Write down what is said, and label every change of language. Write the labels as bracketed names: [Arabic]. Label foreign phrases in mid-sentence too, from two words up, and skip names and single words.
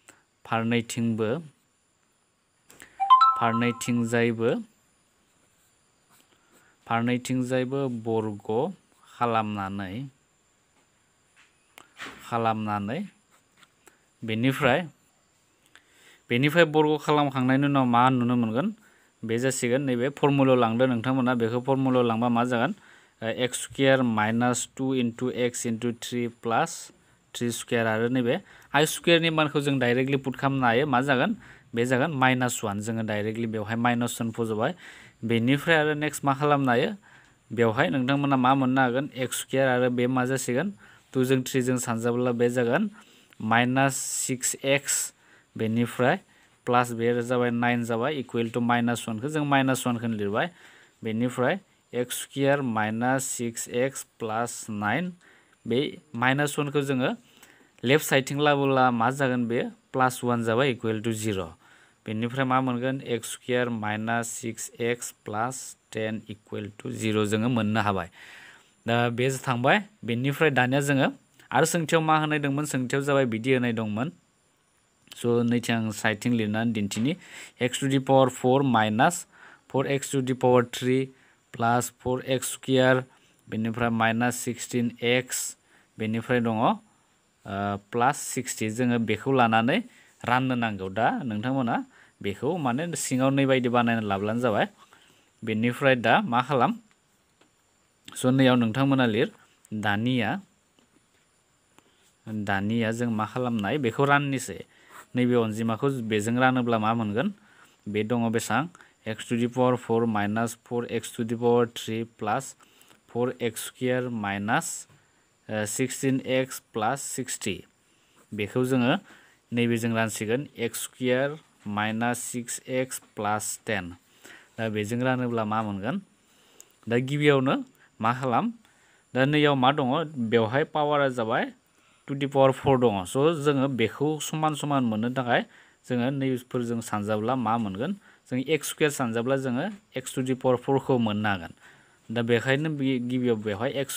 [Bodo] फारनैथिंजायबो बर्ग खालामनानै बेनिफ्राय बर्ग खालामखांनायनि उनाव मा नुनो मोनगोन बे जासिगोन नैबे फर्मुलायाव लांदो नोंथांमोना बेखौ फर्मुलायाव लांबा मा जागोन [English] x square minus 2 into x into 3 plus 3 square [Bodo] आरो नैबे I स्क्वायरनि मानखौ जों [English] directly put [Bodo] खालामनो हायो मा जागोन बे जागोन -1 जोङो डाइरेक्टली बेवहाय -1 फज'बाय बेनिफ्राय आरो नेक्स्ट मा खालामनो हायो बेवहाय नोंथांमोना मा मोननो हागोन [English] x square [Bodo] आरो बे मा जासिगोन 2 जों 3 जों सानजाब्ला बे जागोन -6x बेनिफ्राय प्लस बे जाबाय 9 जाबाय [English] equal to -1 [Bodo] खौ जों -1 खौ लिरबाय बेनिफ्राय [English] x square minus 6x plus 9 [Bodo] बे -1 खौ जोङो लेफ्ट साइडथिं लाबोला मा जागोन बे +1 जाबाय [English] equal to 0 [Bodo] बेनिफ्राय मा मोनगोन [English] x square minus 6x plus 10 equal to 0 [Bodo] जोङो मोननो हाबाय दा बे थांबाय बेनिफ्राय दानिया जोङो आरो सोंथियाव मा होनाय दंमोन सोंथियाव जाबाय बिदि होनाय दंमोन स नैथिं आं साइडथिं लिरनानै दिन्थिनि [English] x to the power 4 minus 4x to the power 3 plus 4x square [Bodo] बेनिफ्राय [English] minus 16x [Bodo] बेनिफ्राय दङ प्लस 60 जोङो बेखौ लानानै राननो नांगौ दा नोंथांमोना बेखौ माने सिङाव नै बायदि बानायना लाब्लानो जाबाय बेनिफ्राय दा मा खालाम स नैयाव नोंथांमोना लिर दानिया जों मा खालामनाय बेखौ राननिसै नैबे अनजिमाखौ बेजों रानोब्ला मा मोनगोन बे दङ बेसां [English] x to the power 4 minus 4x to the power 3 plus 4x square minus 16x plus 60 [Bodo] बेखौ जोङो नैबेजों रानसिगोन [English] x square minus 6x plus 10 [Bodo] दा बेजों रानोब्ला मा मोनगोन दा गिबियावनो मा खालाम दा नैयाव मा दङ बेवहाय पावारा जाबाय [English] to the power 4 [Bodo] दङ स जोङो बेखौ समान समान मोननो थाखाय जोङो नैफोरजों सानजाब्ला मा मोनगोन जों [English] x square [Bodo] सानजाब्ला जोङो [English] x to the power 4 [Bodo] खौ मोननो हागोन दा बेखायनो गिबियाव बेवहाय x